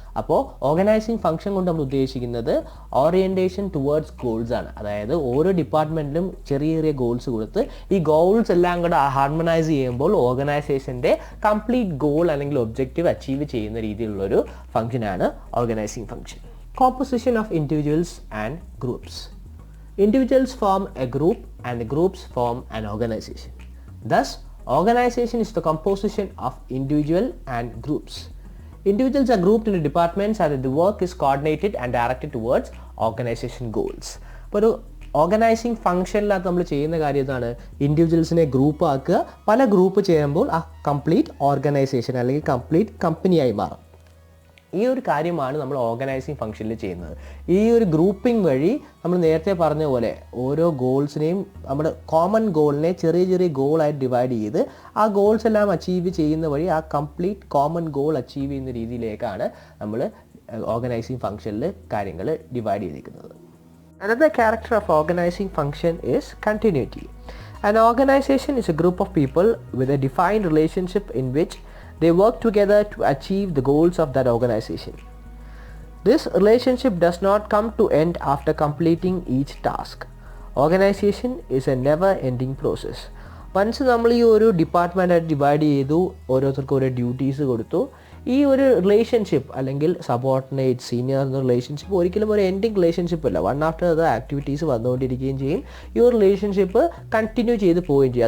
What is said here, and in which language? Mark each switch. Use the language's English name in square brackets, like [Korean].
[Malayalam] അപ്പോൾ organising function കൊണ്ട് നമ്മൾ ഉദ്ദേശിക്കുന്നത് ഓറിയൻറ്റേഷൻ ടുവേർഡ്സ് ഗോൾസ് ആണ്. അതായത് ഓരോ ഡിപ്പാർട്ട്മെൻറ്റിലും ചെറിയ ചെറിയ ഗോൾസ് കൊടുത്ത് ഈ ഗോൾസ് എല്ലാം കൂടെ ഹാർമണൈസ് ചെയ്യുമ്പോൾ ഓർഗനൈസേഷൻ്റെ കംപ്ലീറ്റ് ഗോൾ അല്ലെങ്കിൽ ഒബ്ജക്റ്റീവ് അച്ചീവ് ചെയ്യുന്ന രീതിയിലുള്ളൊരു ഫംഗ്ഷനാണ് organising function. [English] Composition of individuals and groups. Individuals form a group and the groups form an organization. Thus, organization is the composition of individual and groups. Individuals are grouped into departments and the work is coordinated and directed towards organization goals. [Malayalam] അപ്പോൾ ഒരു organising ഫംഗ്ഷനിലകത്ത് നമ്മൾ ചെയ്യുന്ന കാര്യം ഇതാണ്, ഇൻഡിവിജ്വൽസിനെ group ആക്കുക. പല group ചെയ്യുമ്പോൾ ആ കംപ്ലീറ്റ് ഓർഗനൈസേഷൻ അല്ലെങ്കിൽ കംപ്ലീറ്റ് കമ്പനിയായി മാറും. ഈ ഒരു കാര്യമാണ് നമ്മൾ ഓർഗനൈസിങ് ഫംഗ്ഷനിൽ ചെയ്യുന്നത്. ഈ ഒരു ഗ്രൂപ്പിംഗ് വഴി നമ്മൾ നേരത്തെ പറഞ്ഞ പോലെ ഓരോ ഗോൾസിനെയും നമ്മുടെ കോമൺ ഗോളിനെ ചെറിയ ചെറിയ ഗോളായിട്ട് ഡിവൈഡ് ചെയ്ത് ആ ഗോൾസ് എല്ലാം അച്ചീവ് ചെയ്യുന്ന വഴി ആ കംപ്ലീറ്റ് കോമൺ ഗോൾ അച്ചീവ് ചെയ്യുന്ന രീതിയിലേക്കാണ് നമ്മൾ ഓർഗനൈസിങ് ഫംഗ്ഷനിൽ കാര്യങ്ങൾ ഡിവൈഡ് ചെയ്തിരിക്കുന്നത്. [English] Another character of organizing function is continuity. An organization is a group of people with a defined relationship in which they work together to achieve the goals of that organization. This relationship does not come to end after completing each task. Organization is a never-ending process. [Malayalam] Once നമ്മൾ ഈ ഒരു ഡിപ്പാർട്ട്മെൻറ്റായിട്ട് divide ചെയ്തു, ഓരോരുത്തർക്കും ഓരോ duties കൊടുത്തു, ഈ ഒരു relationship അല്ലെങ്കിൽ സബോർഡിനേറ്റ് സീനിയർ എന്ന റിലേഷൻഷിപ്പ് ഒരിക്കലും ഒരു എൻഡിങ് റിലേഷൻഷിപ്പ് അല്ല. വൺ ആഫ്റ്റർ ദ ആക്ടിവിറ്റീസ് വന്നുകൊണ്ടിരിക്കുകയും ചെയ്യും. ഈ ഒരു റിലേഷൻഷിപ്പ് കണ്ടിന്യൂ ചെയ്ത് പോവുകയും ചെയ്യും.